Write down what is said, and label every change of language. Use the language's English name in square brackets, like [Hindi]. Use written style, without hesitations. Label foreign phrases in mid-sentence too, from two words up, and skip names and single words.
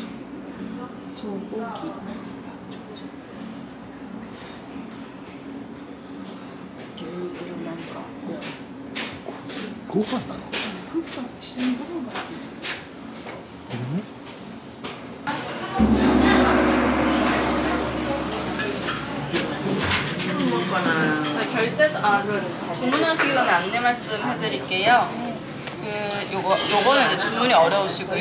[Japanese] 소고기.牛なんかご飯なの？クッパって下にご飯が入ってる。 [Korean] 주문하시기 전에 안내 말씀 해드릴게요. 요거는 이제 주문이 어려우시고요.